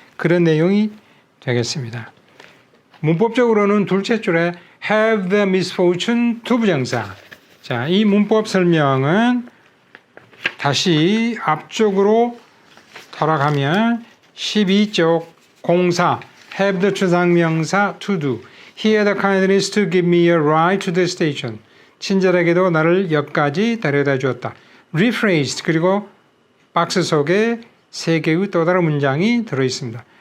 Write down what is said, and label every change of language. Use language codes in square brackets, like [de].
[ko] 그런 내용이 되겠습니다. 문법적으로는 둘째 줄에 [en] have the misfortune to [ko] 부정사. 자, 이 문법 설명은 다시 앞쪽으로 돌아가면 12쪽 공사 [en] have the [ko] 추상명사 [en] to do. He had the kindness to give me a ride to the station. [ko] 친절하게도 나를 역까지 데려다 주었다. [en] rephrased. [ko] 그리고 박스 속에 세 개의 또 다른 문장이 들어 있습니다.